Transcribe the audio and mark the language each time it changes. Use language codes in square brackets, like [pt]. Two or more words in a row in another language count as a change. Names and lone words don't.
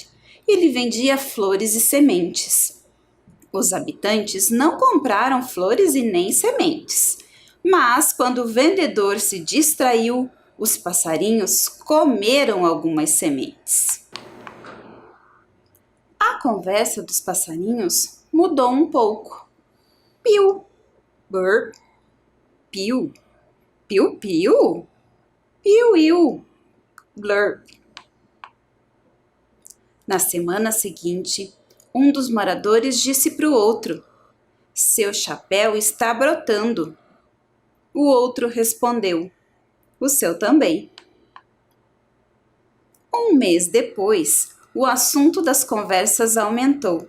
[pt] Ele vendia flores e sementes. Os habitantes não compraram flores e nem sementes, mas quando o vendedor se distraiu, os passarinhos comeram algumas sementes. A conversa dos passarinhos mudou um pouco. Piu, burr, piu, piu, piu, piu, iu, blur. Na semana seguinte, um dos moradores disse para o outro: seu chapéu está brotando. O outro respondeu: o seu também. Um mês depois, o assunto das conversas aumentou.